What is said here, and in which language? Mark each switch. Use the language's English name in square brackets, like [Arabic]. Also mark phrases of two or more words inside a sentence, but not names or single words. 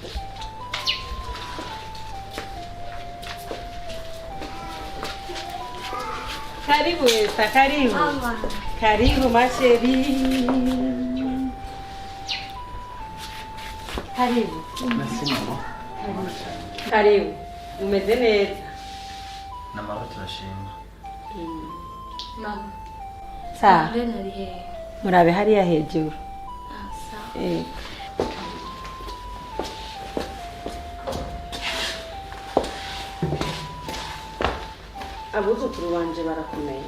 [Swahili] Karibu Esther, karibu. Mama. Karibu masheri. Karibu. [French] Merci mama. [Swahili] Karibu. [Rundi] Umeze neza? Namahoro turashima. Mama. [Swahili] Sawa. [Rundi] Lena ari hehe? Murabe hariya hejuru. [Swahili] Sawa. [Rundi] Abuzukuru banje barakomeye.